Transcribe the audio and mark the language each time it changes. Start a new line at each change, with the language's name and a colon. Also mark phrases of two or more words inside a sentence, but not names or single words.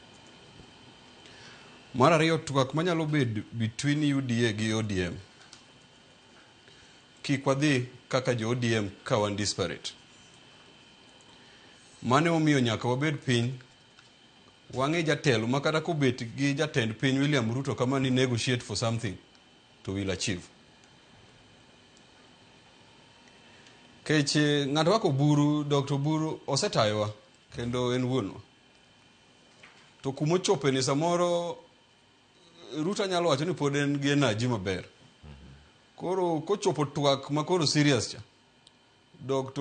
Luo (Kenya and Tanzania): Mar ariyo, twak manyalo bed between UDA gi ODM kik wadhi kaka jo ODM ka wan disparate. Mane omiyo nyaka wabed piny wang'e jatelo makata kobet gi jatend piny William Ruto kama ni
English: negotiate for something to will achieve.
Luo (Kenya and Tanzania): Keche ng'ato wako Buru, Dr. Buru osetayowa kendo en wuonwa. To kumochope ni samoro Ruto nyalo wacho ni pod en gi energy maber. Koro kochopo twak makoro serious cha, Dr.